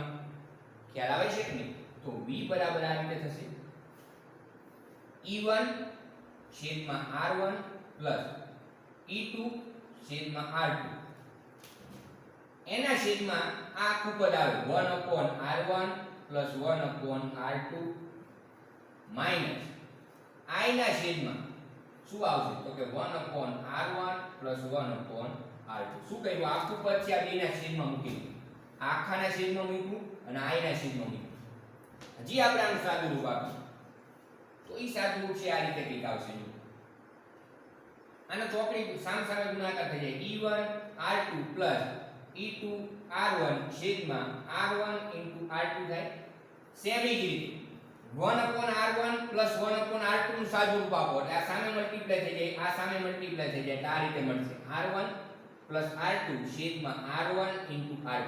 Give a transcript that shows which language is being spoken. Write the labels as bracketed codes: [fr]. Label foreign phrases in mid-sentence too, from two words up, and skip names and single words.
[gu] ખ્યાલ આવે છે કે નહીં? તો v બરાબર આ રીતે થશે e1 છેદમાં r1 e2 છેદમાં r2 એના છેદમાં આ આખું પદ આવે 1/r1 1/r2 માઈનસ i ના છેદમાં શું આવશે તો કે 1/r1 1/r2. શું કહ્યું? આખું પદ છે આ બેના છેદમાં મૂકી દીધું. આખાના છેદમાં મૂક્યું અને i ના છેદમાં મૂક્યું. હજી આપણે આનું સાદું રૂપ આપ્યું તો ઈ સાદું રૂપ છે આ રીતે કંઈક આવશે. આનો ચોકડી સામ સામે ગુણાકાર થઈ જાય e1 r2 e2 r1 છેદમાં r1 r2 થાય. સેમ જ રીતે 1/r1 1/r2 નું સાદું રૂપ આપો એટલે આ સામે મલ્ટીપ્લાય થઈ જાય આ સામે મલ્ટીપ્લાય થઈ જાય એટલે આ રીતે મળશે r1 r2 છેદમાં r1 r2.